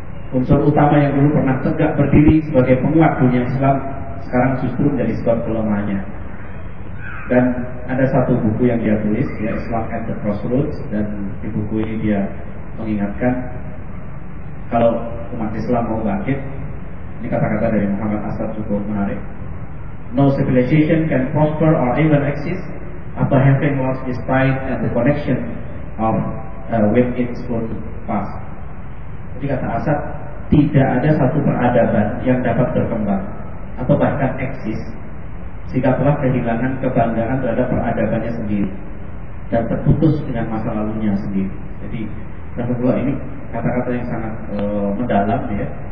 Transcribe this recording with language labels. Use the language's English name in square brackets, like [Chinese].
[Indonesian] Unsur utama yang dulu pernah tegak berdiri sebagai penguat dunia Islam sekarang justru menjadi sebab pelemahannya. Dan ada satu buku yang dia tulis, ya, Islam at the Crossroads, dan di buku ini dia mengingatkan kalau umat Islam mau bangkit, ini kata-kata dari Muhammad Asad cukup menarik. [English] No civilization can prosper or even exist after having lost its tie and the connection of with its own past. [Indonesian] Jadi kata Asad, tidak ada satu peradaban yang dapat berkembang atau bahkan eksis jika telah kehilangan kebanggaan terhadap peradabannya sendiri dan terputus dengan masa lalunya sendiri. Jadi yang kedua, ini kata-kata yang sangat mendalam, ya.